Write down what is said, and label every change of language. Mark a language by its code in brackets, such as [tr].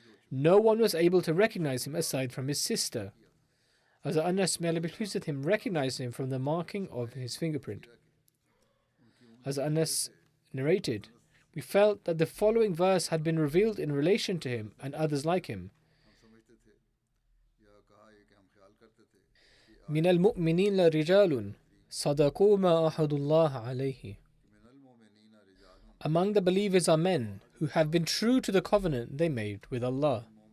[en] No one was able to recognize him aside from his sister. Hazrat Anas, may Allah be pleased with him, recognized him from the marking of his fingerprint. Hazrat Anas narrated, we felt that the following verse had been revealed in relation to him and others like him. [ar] من المؤمنين رجال صدقوا ما أحد الله عليه. [en] Among the believers are men who have been true to the covenant they made with Allah.